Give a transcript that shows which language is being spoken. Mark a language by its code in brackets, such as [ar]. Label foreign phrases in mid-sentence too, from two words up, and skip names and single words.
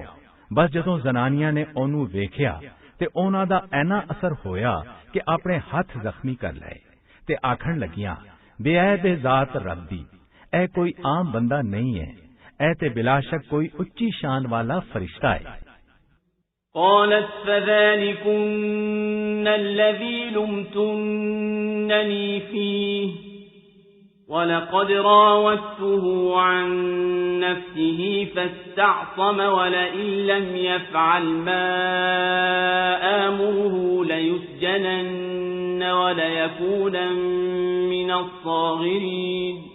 [pa] ਬਸ ਜਦੋਂ ਜ਼ਨਾਨੀਆਂ ਨੇ ਉਹਨੂੰ ਵੇਖਿਆ ਤੇ ਉਹਨਾਂ ਦਾ ਐਨਾ ਅਸਰ ਹੋਇਆ ਕਿ ਆਪਣੇ ਹੱਥ ਜ਼ਖਮੀ ਕਰ ਲਏ ਤੇ ਆਖਣ ਲੱਗੀਆਂ ਬੇਅਦ ਜ਼ਾਤ ਰੱਬ ਦੀ, ਇਹ ਕੋਈ ਆਮ ਬੰਦਾ ਨਹੀਂ ਹੈ, ਇਹ ਤੇ ਬਿਲਾਸ਼ੱਕ ਕੋਈ ਉੱਚੀ ਸ਼ਾਨ ਵਾਲਾ ਫਰਿਸ਼ਤਾ ਹੈ। [ar] قالت فذلكن الذي لمتنني فيه ولقد راودته عن نفسه فاستعصم ولئن لم يفعل ما آمره ليسجنن وليكونا من الصاغرين